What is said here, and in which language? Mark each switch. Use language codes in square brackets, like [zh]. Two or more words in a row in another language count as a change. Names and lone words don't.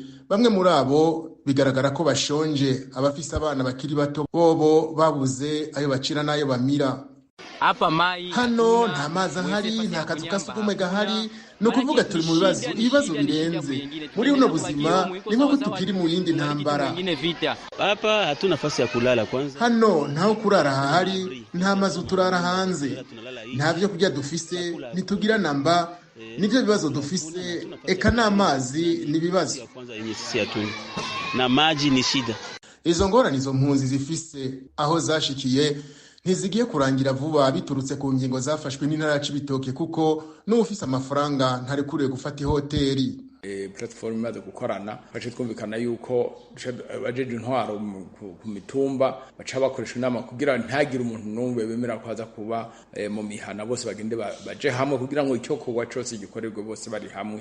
[rn] Bamwe muri abo bigaragara ko bashonje, abafise abana bakiri bato bobo babuze ayo bacira n'ayo bamira. Hano nta mazi ahari, nta kazu ka sugumwe gahari, no kuvuga turi mu ibibazo birenze. Muri uno buzima ni nko tukiri mu yindi ntambara. [sw] Hapa hatuna nafasi ya kulala kwanza. [rn] Hano ntaho kurara hahari, nta mazu turara hanze, nta byo kurya dufise, ntitugira namba. Nivyo bibazo dufise, eka n'amazi nibibazo. [sw] Na maji ni shida. [rn] Izo ngorane izo mpunzi zifise aho zashikiye ntizigiye kurangira vuba biturutse ku ngingo zafashwe n'intara ya Cibitoke, kuko n'ufise amafaranga ntarekuriye gufata ihoteli. Platform imaze gukorana baje twumvikana yuko bajeje intwaro ku mitumba baca bakoresha inama kugira ntagire umuntu numwe bemera kwaza kuba mu mihana, bose bagende baje hamwe kugira ngo icyo kugwa cyose gikorerwe bose bari hamwe.